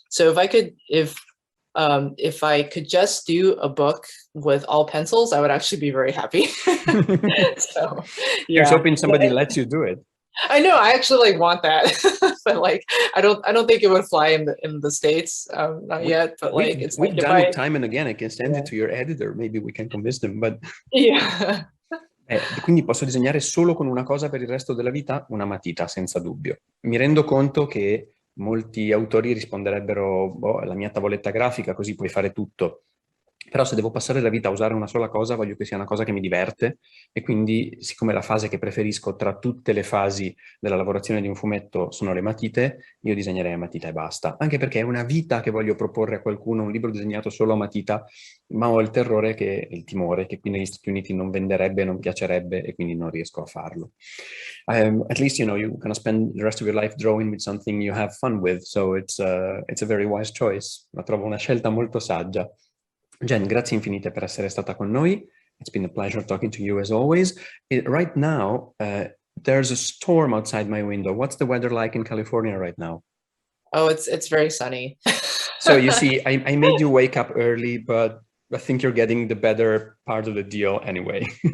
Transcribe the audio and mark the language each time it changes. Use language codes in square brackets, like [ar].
[en] So if I could just do a book with all pencils, I would actually be very happy. So yeah. Here's hoping somebody lets you do it. I know, I actually like want that, but like I don't think it would fly in the States, not yet. But like we've done it time and again. I can send it to your editor. Maybe we can convince them. But yeah. [it] Quindi posso disegnare solo con una cosa per il resto della vita? Una matita, senza dubbio. Mi rendo conto che molti autori risponderebbero: boh, è la mia tavoletta grafica, così puoi fare tutto. Però se devo passare la vita a usare una sola cosa, voglio che sia una cosa che mi diverte, e quindi, siccome la fase che preferisco tra tutte le fasi della lavorazione di un fumetto sono le matite, io disegnerei a matita e basta. Anche perché è una vita che voglio proporre a qualcuno, un libro disegnato solo a matita, ma ho il timore che qui negli Stati Uniti non venderebbe, non piacerebbe, e quindi non riesco a farlo. [en] At least, you know, you're gonna spend the rest of your life drawing with something you have fun with, so it's a very wise choice. [it] La trovo una scelta molto saggia. Jen, grazie infinite per essere stata con noi. [en] It's been a pleasure talking to you as always. Right now, there's a storm outside my window. What's the weather like in California right now? Oh, it's very sunny. So you see, I made you wake up early, but I think you're getting the better part of the deal anyway.